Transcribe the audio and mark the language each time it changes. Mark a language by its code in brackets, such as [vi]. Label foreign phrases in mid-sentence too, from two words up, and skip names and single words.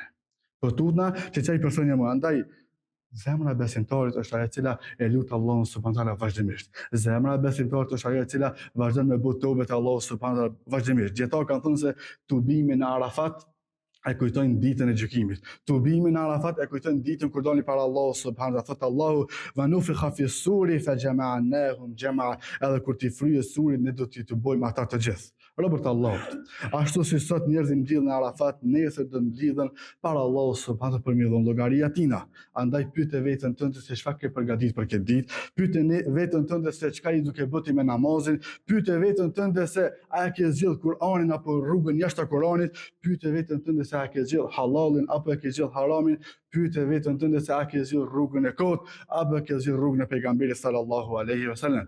[sq] Po tutna që çaj person jam unë. Andaj zemra e besimtarit është ajo e cila e lut Allahun [ar] سبحانه تعالى [sq] vazhdimisht. Zemra e besimtarit është ajo e cila vazhdon me bëj tobe te Allahu [ar] سبحانه تعالى [sq] vazhdimisht. Dietar kanë thënë se tubimi në Arafat e kujtojnë ditën e gjykimit. Tubimi në Arafat e kujtojnë ditën kur dalin para Allahu [ar] سبحانه تعالى. Thot Allahu ونفخ في الصور فجمعناهم جمعا. [sq] Edhe kur ti fryhet suri ne do t'i të bëjmë ata të gjithë. Robert Allahut. Ashtu si sot njerëzit mblidhen në Arafat, nesër do mblidhen para Allahu subhanahu për mi dhon llogaria tina. Andaj pyete veten tënde se çfarë ke përgatitur për këtë ditë, pyete veten tënde se çka i duke bëti me namazin, pyete veten tënde se a e ke zgjedh Kur'anin apo rrugën jashtë Kur'anit, pyete veten tënde se a ke zgjedh halalin apo e ke zgjedh haramin, pyete veten tënde se a ke zgjedh rrugën e kot apo e ke zgjedh rrugën e pejgamberit [ar] صلى الله عليه وسلم.